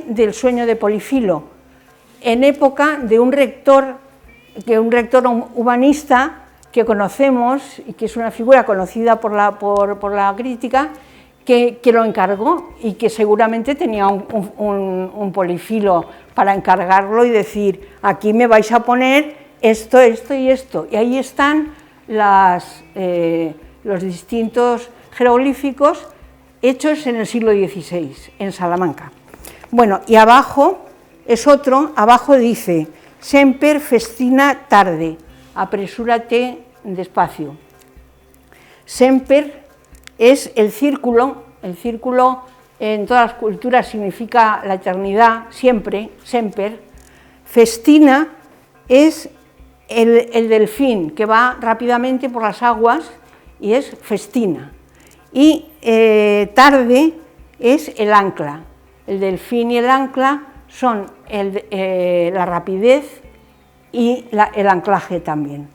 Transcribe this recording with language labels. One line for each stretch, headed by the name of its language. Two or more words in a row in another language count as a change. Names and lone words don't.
Spanish: del Sueño de Polifilo, en época de un rector humanista que conocemos, y que es una figura conocida por la crítica, que lo encargó, y que seguramente tenía un Polifilo para encargarlo y decir: aquí me vais a poner esto, esto y esto. Y ahí están los distintos jeroglíficos hechos en el siglo XVI, en Salamanca. Bueno, y abajo es otro, abajo dice:
Latin: semper festina tarde,
Spanish: apresúrate despacio. Semper es el círculo en todas las culturas significa la eternidad, siempre, semper. Festina es el delfín que va rápidamente por las aguas y es festina. Y tarde es el ancla. El delfín y el ancla son la rapidez y el anclaje también.